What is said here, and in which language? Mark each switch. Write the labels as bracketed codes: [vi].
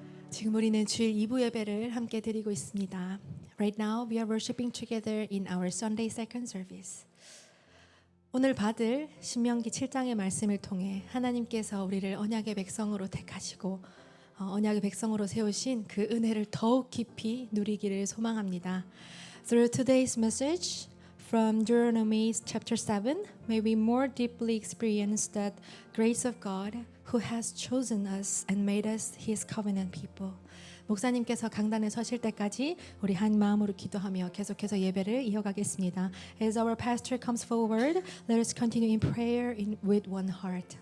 [ko] 지금 우리는 주일 2부 예배를 함께 드리고 있습니다. [en] Right now we are worshiping together in our Sunday second service. [ko] 오늘 받을 신명기 7장의 말씀을 통해 하나님께서 우리를 언약의 백성으로 택하시고 언약의 백성으로 세우신 그 은혜를 더욱 깊이 누리기를 소망합니다. [en] Through today's message from Deuteronomy chapter 7, may we more deeply experience that grace of God who has chosen us and made us His covenant people. [ko] 목사님께서 강단에 서실 때까지 우리 한 마음으로 기도하며 계속해서 예배를 이어가겠습니다. [en] As our pastor comes forward, let us continue in prayer with one heart.